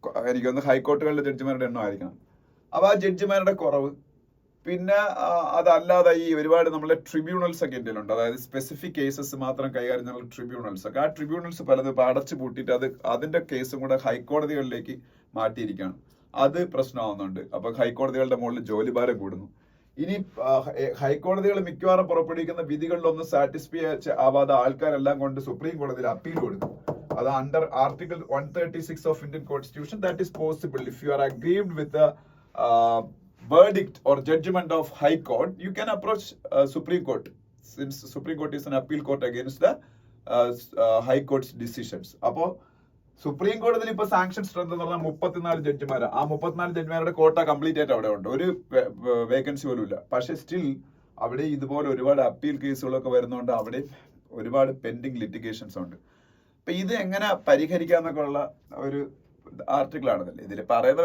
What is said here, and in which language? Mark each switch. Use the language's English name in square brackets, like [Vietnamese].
[Malayalam] എനിക്കൊന്ന് ഹൈക്കോർട്ടുകളിലെ ജഡ്ജിമാരുടെ എണ്ണം ആയിരിക്കണം. അപ്പൊ ആ ജഡ്ജിമാരുടെ കുറവ്, പിന്നെ അതല്ലാതെ ഈ ഒരുപാട് നമ്മളെ ട്രിബ്യൂണൽസ് ഒക്കെ ഇന്ത്യയിലുണ്ട്, അതായത് സ്പെസിഫിക് കേസസ് മാത്രം കൈകാര്യം ചെയ്യുന്ന ട്രിബ്യൂണൽസ് ഒക്കെ. ആ ട്രിബ്യൂണൽസ് പലത് അടച്ചു പൂട്ടിയിട്ട് അതിന്റെ കേസും കൂടെ ഹൈക്കോടതികളിലേക്ക് മാറ്റിയിരിക്കുകയാണ്. അത് പ്രശ്നമാവുന്നുണ്ട്. അപ്പൊ ഹൈക്കോടതികളുടെ മുകളിൽ ജോലിഭാരം കൂടുന്നു. ഇനി ഹൈക്കോടതികൾ മിക്കവാറും പുറപ്പെടുവിക്കുന്ന വിധികളിലൊന്നും സാറ്റിസ്ഫൈ ആവാതെ ആൾക്കാരെല്ലാം കൊണ്ട് സുപ്രീം കോടതിയിൽ അപ്പീൽ കൊടുക്കും. [English] അത് under article 136 of Indian constitution that is possible if you are aggrieved with verdict or judgment of High Court, you can approach Supreme Court, since Supreme Court is an appeal court against the High Court's decisions. [Malayalam] അപ്പോൾ supreme കോടതിയിൽ ഇപ്പൊ sanction strength എന്ന് പറഞ്ഞാൽ 34 ജഡ്ജിമാരാണ്. ആ 34 ജഡ്ജിമാരുടെ കോട്ട complete ആയിട്ട് അവിടെ ഉണ്ട്, ഒരു വേക്കൻസി പോലും ഇല്ല. പക്ഷെ സ്റ്റിൽ അവിടെ ഇതുപോലെ ഒരുപാട് അപ്പീൽ കേസുകളൊക്കെ വരുന്നതുകൊണ്ട് അവിടെ ഒരുപാട് പെൻഡിങ് ലിറ്റിഗേഷൻസ് ഉണ്ട്. അപ്പൊ ഇത് എങ്ങനെ പരിഹരിക്കാന്നൊക്കെ ഉള്ള ഒരു ആർട്ടിക്കിൾ ആണെന്നല്ലേ ഇതിൽ പറയുന്നത്.